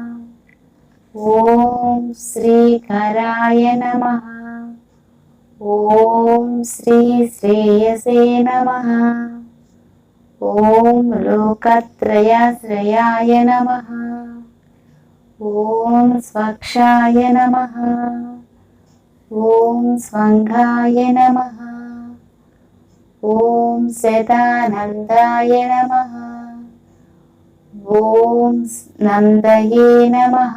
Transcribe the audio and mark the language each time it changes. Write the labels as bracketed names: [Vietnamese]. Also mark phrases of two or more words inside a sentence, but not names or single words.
[Sanskrit] ॐ श्रीकराय नमः। ॐ श्रीश्रेयसे नमः। ॐ लोकत्रयाश्रयाय नमः। ఓం స్వక్షాయ నమః. ఓం స్వంగాయ నమః. ఓం శతానందాయ నమః. ఓం నందయే నమః.